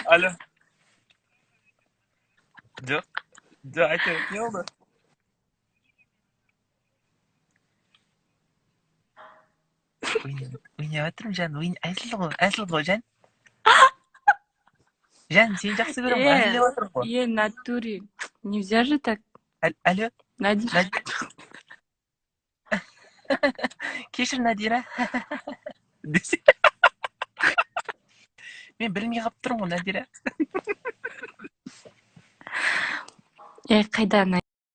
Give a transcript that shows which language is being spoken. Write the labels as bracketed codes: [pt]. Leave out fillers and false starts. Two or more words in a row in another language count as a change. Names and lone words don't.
[kk] Алло. Жоқ, айта, не болды? Ойнап отырмын, Жан, әзіл ғой, Жан. Жан, сен жақсы көрем, әзілдеп отырмын ғой. [ru] Натуре, нельзя же так. [kk] Алло. Надира. Кешір, Надира. Мен білмей қалып тұрмын ғой, Надира. Қайда,